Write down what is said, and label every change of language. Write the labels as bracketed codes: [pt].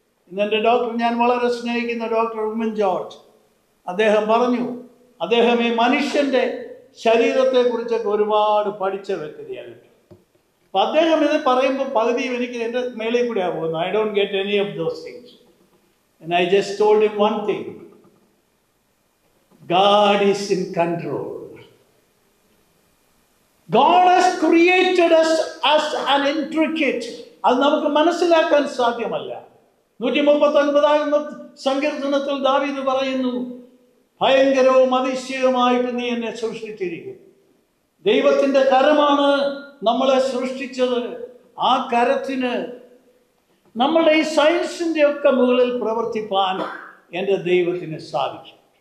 [ml] ഇന്നെൻ്റെ ഡോക്ടർ, ഞാൻ വളരെ സ്നേഹിക്കുന്ന ഡോക്ടർ ഉമ്മൻ ജോർജ്, അദ്ദേഹം പറഞ്ഞു, അദ്ദേഹം ഈ മനുഷ്യന്റെ ശരീരത്തെക്കുറിച്ചൊക്കെ ഒരുപാട് പഠിച്ച വ്യക്തിയാണ്. അപ്പം അദ്ദേഹം ഇത് പറയുമ്പോൾ പകുതിയും എനിക്ക് എൻ്റെ മേളിൽ കൂടെയാണ് പോകുന്നത്. [en] I don't get any of those things. And I just told him one thing. God is in control. God has created us as an intricate. [ml] അത് നമുക്ക് മനസ്സിലാക്കാൻ സാധ്യമല്ല. 139 സങ്കീർത്തനത്തിൽ ദാവീദ് പറയുന്നു, ഭയങ്കരവും അതിശയവുമായിട്ട് നീ എന്നെ സൃഷ്ടിച്ചിരിക്കും. ദൈവത്തിൻ്റെ കരമാണ് നമ്മളെ സൃഷ്ടിച്ചത്. ആ കരത്തിന് നമ്മളുടെ ഈ സയൻസിൻ്റെ ഒക്കെ മുകളിൽ പ്രവർത്തിപ്പാൻ എൻ്റെ ദൈവത്തിന് സാധിക്കും.